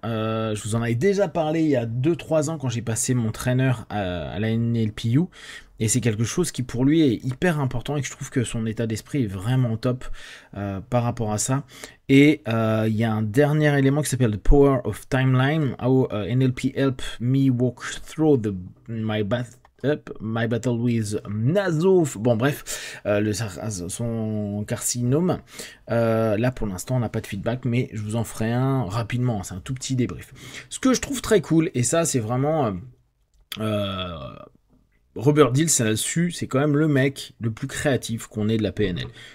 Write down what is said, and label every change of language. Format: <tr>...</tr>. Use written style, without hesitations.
<fr>Je vous en avais déjà parlé il y a 2-3 ans quand j'ai passé mon trainer à la NLPU. Et c'est quelque chose qui pour lui est hyper important et que je trouve que son état d'esprit est vraiment top par rapport à ça. Et il y a un dernier élément qui s'appelle The Power of Timeline.</fr> <en>How NLP help me walk through my battle with Naso.</en> <fr>Bon bref, son carcinome. Là pour l'instant on n'a pas de feedback, mais je vous en ferai un rapidement. C'est un tout petit débrief. Ce que je trouve très cool, et ça c'est vraiment Robert Dills là-dessus, c'est quand même le mec le plus créatif qu'on ait de la PNL.</fr>